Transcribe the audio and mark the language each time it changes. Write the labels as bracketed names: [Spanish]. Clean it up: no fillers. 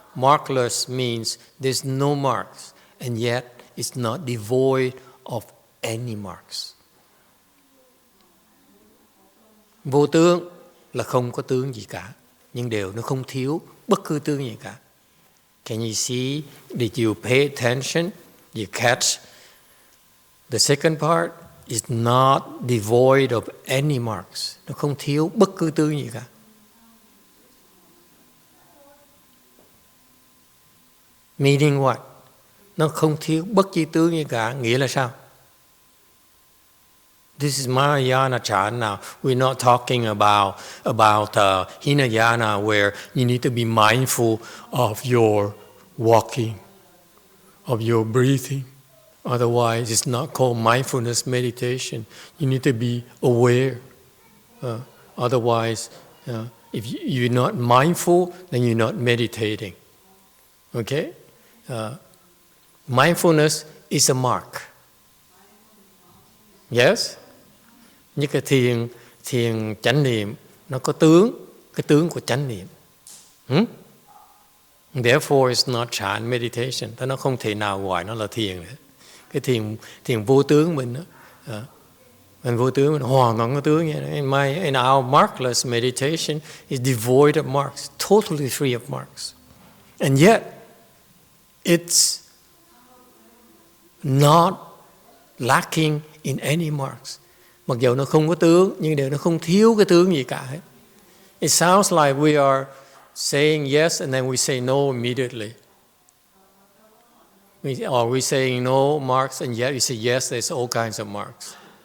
[English] Markless means there's no marks, and yet it's not devoid of any marks. [Vietnamese] Vô tướng là không có tướng gì cả, nhưng nó không thiếu bất cứ tướng gì cả. [English] Can you see? Did you pay attention? You catch? The second part is not devoid of any marks. [Vietnamese] Nó không thiếu bất cứ tướng gì cả. [English] Meaning what? [Vietnamese] Nó không thiếu bất cứ tướng gì cả. Nghĩa là sao? [English] This is Mahayana Chan now. We're not talking about Hinayana where you need to be mindful of your walking, of your breathing. Otherwise, it's not called mindfulness meditation. You need to be aware. Otherwise, if you're not mindful, then you're not meditating. Okay? Mindfulness is a mark. Yes? [Vietnamese] Như cái thiền chánh niệm, nó có cái tướng của chánh niệm. [English] Therefore, it's not Chan meditation. [Vietnamese] Nó không thể nào gọi nó là thiền nữa. Cái thiền vô tướng mình đó, mình vô tướng mình hoàn toàn có tướng vậy. [English] In our markless meditation is devoid of marks, totally free of marks, and yet it's not lacking in any marks. [Vietnamese] Mặc dù nó không có tướng, nhưng nó không thiếu cái tướng gì cả hết. [English] It sounds like we are saying yes and then we say no immediately. Or we saying no marks and yet we say yes, there's all kinds of marks.